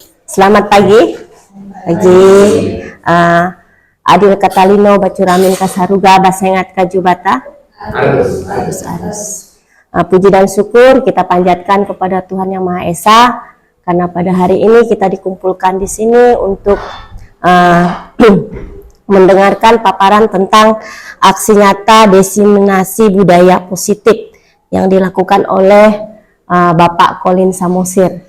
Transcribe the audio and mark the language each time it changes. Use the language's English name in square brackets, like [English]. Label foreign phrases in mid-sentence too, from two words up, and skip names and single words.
[Indonesian] Selamat pagi. [Bacanese Malay] Adil katalino bacuramin kasaruga basengat kajubata. Arus. [Indonesian] Puji dan syukur kita panjatkan kepada Tuhan Yang Maha Esa karena pada hari ini kita dikumpulkan di sini untuk mendengarkan paparan tentang aksi nyata diseminasi budaya positif yang dilakukan oleh Bapak Colin Samosir.